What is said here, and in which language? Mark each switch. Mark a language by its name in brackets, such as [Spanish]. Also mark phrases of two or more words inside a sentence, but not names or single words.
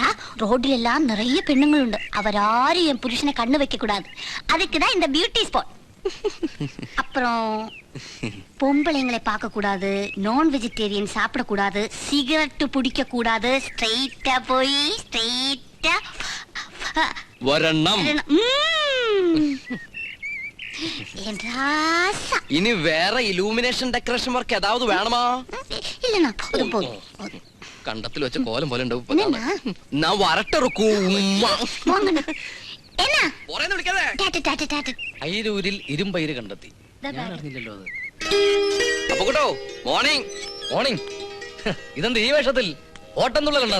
[Tamil] ரோட்ல எல்லாம் நிறைய பெண்ணுங்கள் உண்டு, அவராரும் என் புருஷனை கண்ணு வைக்க கூடாது. அதுக்குதான் இந்த பியூட்டி ஸ்பாட். அப்புறம் பொம்பளைங்களை பார்க்க கூடாது, நான் வெஜிடேரியன் சாப்பிட கூடாது, சிகரெட் பிடிக்க கூடாது. ஸ்ட்ரைட்டா போய் ஸ்ட்ரைட்டா வரணும். இனி வேற [English] illumination decoration work [Tamil] ஏதாவது வேணுமா? இல்லண்ணா, போதும். [Malayalam] കണ്ടത്തിൽ വെച്ച കോലം പോലെ ഉണ്ടാവും. ഞാൻ വരട്ടിറക്കൂ. അയിരൂരിൽ ഇരുമ്പയിര് കണ്ടെത്തി. ഞാൻ അറിഞ്ഞില്ലല്ലോ അത്. അപ്പൊ കേട്ടോ, മോർണിംഗ് മോർണിംഗ്. ഇതെന്ത് ഈ വേഷത്തിൽ? ഓട്ടം തുള്ളലുണ്ടോ നിനക്ക്?